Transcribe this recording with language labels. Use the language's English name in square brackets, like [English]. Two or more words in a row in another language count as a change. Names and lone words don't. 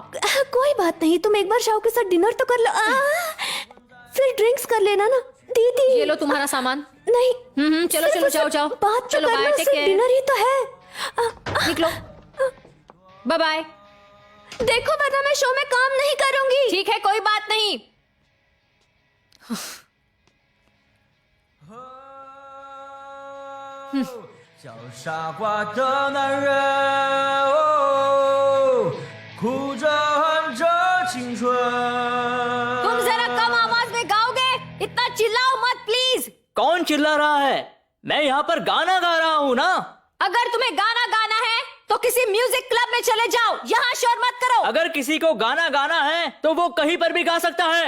[Hindi] कोई बात नहीं, तुम एक बार शाओ के साथ डिनर तो कर लो। फिर ड्रिंक्स कर लेना ना दीदी। ये लो तुम्हारा सामान। नहीं। चलो चलो, जाओ जाओ। बात तो चलो कर बाय, लो, टेक सिर्फ केयर। डिनर ही तो है। निकलो, [English] bye bye. [Hindi] देखो, वरना मैं शो में काम नहीं करूंगी। ठीक है, कोई बात नहीं। [Chinese] 小傻瓜的男人，哦，哭着喊着青春。 [Hindi] तुम जरा कम आवाज में गाओगे? इतना चिल्लाओ मत प्लीज। कौन चिल्ला रहा है? मैं यहाँ पर गाना गा रहा हूँ ना। अगर तुम्हें गाना गाना है तो किसी [English] music club [Hindi] में चले जाओ, यहाँ शोर मत करो। अगर किसी को गाना गाना है तो वो कहीं पर भी गा सकता है।